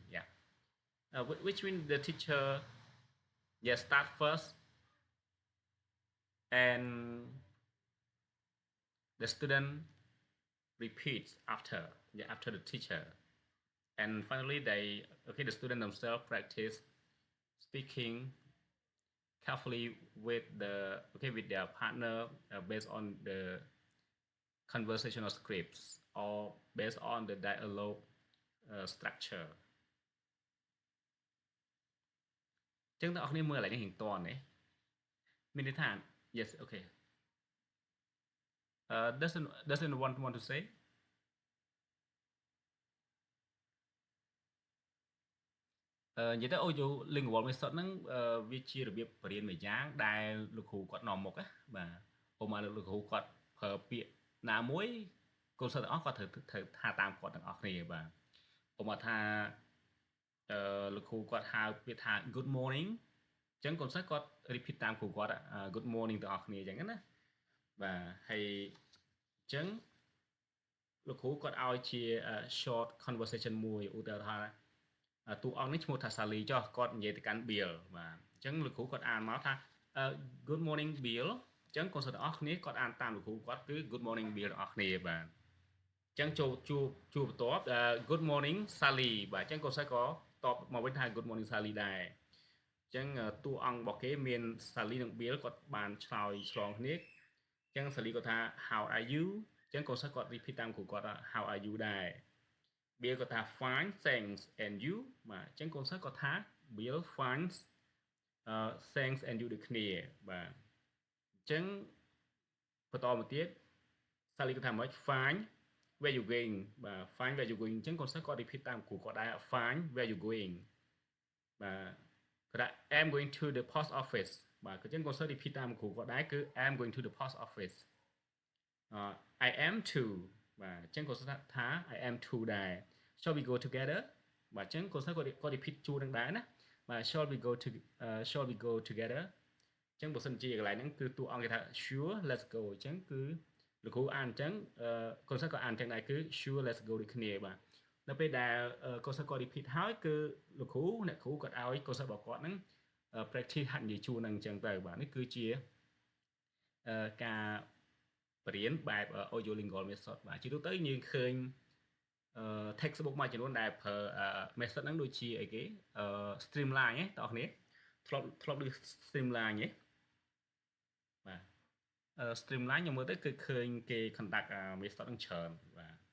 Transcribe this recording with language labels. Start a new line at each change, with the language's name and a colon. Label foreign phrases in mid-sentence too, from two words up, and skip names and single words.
English: Yeah, which means the teacher start first, and the student repeats after after the teacher, and finally the student themselves practice speaking carefully with with their partner based on the conversational scripts or based on the dialogue structure.
Khmer: ចឹងបងប្អូនមើលឡើងនេះរៀងតន់ទេមានន័យថា
English: yes okay doesn't want to say
Khmer: និយាយទៅ
English: audio lingual method
Khmer: ហ្នឹងវាជារបៀបបរៀនមួយយ៉ាងដែលលោកគ្រូគាត់នាំមុខណាបាទឧបមាលោកគ្រូគាត់ប្រើពាក្យណាមួយកូនសិស្សទាំងអស់គាត់ត្រូវថាតាមគាត់ទាំងអស់គ្នាបាទឧបមាថាលោកគ្រូគាត់ហៅពាក្យថា
English: good morning
Khmer: អញ្ចឹងកូនសិស្សគាត់ repeat តាមគ្រូគាត់
English: good morning
Khmer: ទាំងអស់គ្នាអញ្ចឹងណាបាទហើយអញ្ចឹងលោកគ្រូគាត់ឲ្យជា
English: short conversation
Khmer: មួយឧទាហរណ៍ថាតួអង្គនេះឈ្មោះថា Sally ចុះគាត់និយាយទៅកាន់ Bill បាទអញ្ចឹងលោកគ្រូគាត់អានមកថា
English: good morning Bill
Khmer: អញ្ចឹងកូនសិស្សទាំងអស់គ្នាគាត់អា នតាមលោកគ្រូគាត់គឺ
English: good morning Bill
Khmer: ទាំងអស់គ្នាបាទអញ្ចឹងជួបបន្ទាប់
English: good morning Sally
Khmer: បាទអញ្ចឹងកូនសិស្សក៏តបមកវិញថា
English: good morning Sally
Khmer: ដែរអញ្ចឹងតួអង្គរបស់គេមាន Sally និង Bill គាត់បានឆ្លើយឆ្លងគ្នាអញ្ចឹង Sally គាត់ថា
English: how are you
Khmer: អញ្ចឹងកូនសិស្សគាត់ repeat តាមគ្រូគាត់ថា
English: how are you
Khmer: ដែរ Bill គាត់ថា
English: fine thanks and you
Khmer: បាទអញ្ចឹងកូនសិស្សគាត់ថា Bill
English: fine thanks and you
Khmer: ដូចគ្នាបាទអញ្ចឹងបន្តមកទៀត Sally គាត់ថាម៉េច
English: fine where you going បាទ fine where you going
Khmer: អញ្ចឹងកូនសិស្សគាត់
English: repeat
Khmer: តាមគ្រូគាត់ដែរ
English: fine where you going
Khmer: បាទគាត់ថា
English: I'm going to the post office
Khmer: បាទអញ្ចឹងកូនសិស្ស
English: repeat
Khmer: តាមគ្រូគាត់ដែរគឺ
English: I'm going to the post office I am too
Khmer: បាទអញ្ចឹងកូនសិស្សថា
English: I am too ដែរ shall we go together
Khmer: បាទអញ្ចឹងកូនសិស្សគាត់
English: repeat
Khmer: ជួរនឹងដែរណាបាទ
English: shall we go together
Khmer: ចឹងបើសិនជាកន្លែងហ្នឹងគឺតួអង្គគេថា
English: sure let's go
Khmer: អញ្ចឹងគឺលោកគ្រូអានអញ្ចឹងកូនសិស្សក៏អានអញ្ចឹងដែរគឺ
English: sure let's
Khmer: go ដូចគ្នាបាទនៅពេលដែលកូនសិស្សគាត់ repeat ហើយគឺលោកគ្រូអ្នកគ្រូគាត់ឲ្យកូនសិស្សរបស់គាត់ហ្នឹងpractice ហាត់និយាយជួរហ្នឹងអញ្ចឹងទៅបាទនេះគឺជាការបរៀនបែប
English: audio lingual method
Khmer: បាទជាទូទៅយើងឃើញtextbook មួយចំនួនដែលប្រើ method ហ្នឹងដូចជាអីគេstreamline ទេបងប្អូនធ្លាប់ឮ streamline ទេបាទ streamline ខ្ញុំមើលទៅគឺឃើញគេ
English: conduct method
Khmer: ហ្នឹងច្រើនបាទ